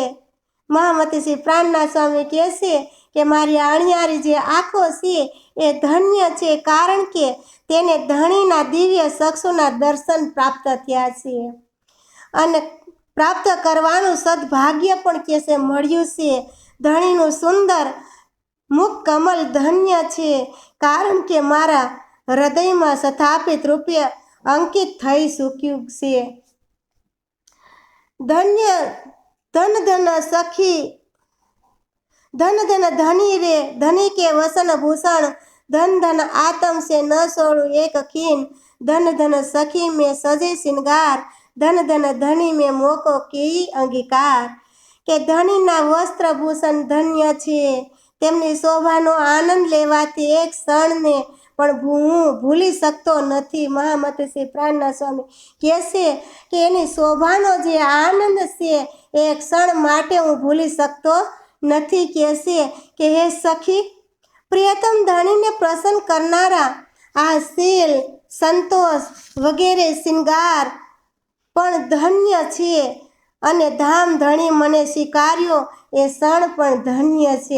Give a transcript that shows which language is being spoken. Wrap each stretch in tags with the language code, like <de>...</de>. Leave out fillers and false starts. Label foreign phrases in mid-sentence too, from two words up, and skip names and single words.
<gu>મહામતી શ્રી પ્રાણના સ્વામી કહે છે કે મારી અણિયારી જે આંખો છે એ ધન્ય છે, કારણ કે તેને ધણીના દિવ્ય ચક્ષુના દર્શન પ્રાપ્ત થયા છે અને પ્રાપ્ત કરવાનું સદભાગ્ય પણ કેસે મળ્યું છે। ધણીનું સુંદર મુખ કમલ ધન્ય છે, કારણ કે મારા હૃદયમાં સ્થાપિત રૂપે અંકિત થઈ ચૂક્યું છે।</gu> <hi>धन्य धन धन सखी धन धन धनी रे धनी के वसन भूषण धन धन आत्म से न छोड़ू एक खीन धन धन सखी में सजे श्रृंगार धन धन धनी में मोको की अंगीकार</hi> <gu>કે ધણીના વસ્ત્ર ભૂષણ ધન્ય છે, તેમની શોભાનો આનંદ લેવાથી એક ક્ષણને પણ હું ભૂલી શકતો નથી। મહામતી શ્રી પ્રાણના સ્વામી કહે છે કે એની શોભાનો જે આનંદ છે એ ક્ષણ માટે હું ભૂલી શકતો નથી। કહે છે કે હે સખી, પ્રિયતમ ધણીને પ્રસન્ન કરનારા આ શીલ સંતોષ વગેરે શૃંગાર પણ ધન્ય છે અને ધામ ધણી મને સ્વીકાર્યો એ ક્ષણ પણ ધન્ય છે।</gu>